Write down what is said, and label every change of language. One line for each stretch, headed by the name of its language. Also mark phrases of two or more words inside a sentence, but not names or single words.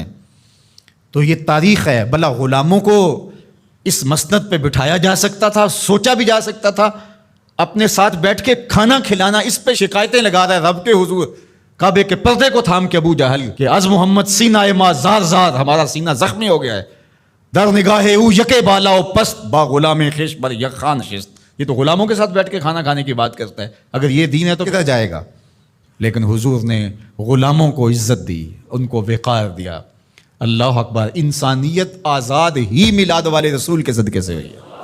Urdu: تو یہ تاریخ ہے۔ بھلا غلاموں کو اس مسند پہ بٹھایا جا سکتا تھا، سوچا بھی جا سکتا تھا؟ اپنے ساتھ بیٹھ کے کھانا کھلانا، اس پہ شکایتیں لگا رہا ہے رب کے حضور، کعبے کے پردے کو تھام کے ابو جہل کہ
Persian: از محمد سینہ ما زار زار،
Urdu: ہمارا سینہ زخمی ہو گیا ہے۔
Persian: در نگاہ او یکے بالا و پست، با غلام خیش بر یک خان نشست۔
Urdu: یہ تو غلاموں کے ساتھ بیٹھ کے کھانا کھانے کی بات کرتا ہے۔ اگر یہ دین ہے تو کدھر جائے گا؟ لیکن حضور نے غلاموں کو عزت دی، ان کو وقار دیا۔
Arabic: اللہ اکبر۔
Urdu: انسانیت آزاد ہی میلاد والے رسول کے صدقے سے ہوئی ہے۔